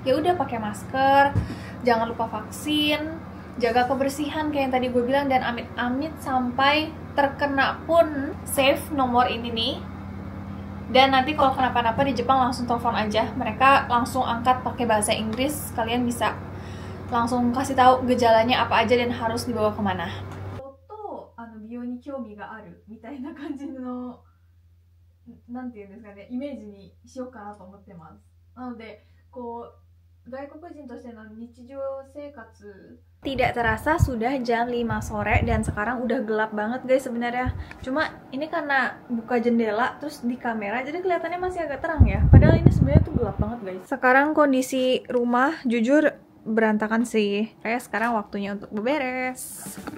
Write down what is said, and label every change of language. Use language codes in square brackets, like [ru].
[id] Ya udah pakai masker, jangan lupa vaksin, jaga kebersihan kayak yang tadi gue bilang, dan amit-amit sampai terkena pun save nomor ini nih. Dan nanti kalau kenapa-napa di Jepang langsung telepon aja, mereka langsung angkat pakai bahasa Inggris, kalian bisa langsung kasih tahu gejalanya apa aja dan harus dibawa kemana. [ja] Toto, 美容に興味があるみたいな感じのなんていうんですかね、イメージにしようかなと思ってます。なのでこう外国人としての日常生活. [id] Tidak terasa sudah jam 5 sore dan sekarang udah gelap banget guys sebenarnya. Cuma ini karena buka jendela terus di kamera jadi kelihatannya masih agak terang ya. Padahal ini sebenarnya tuh gelap banget guys. Sekarang kondisi rumah jujur berantakan sih. Kayak sekarang waktunya untuk beberes.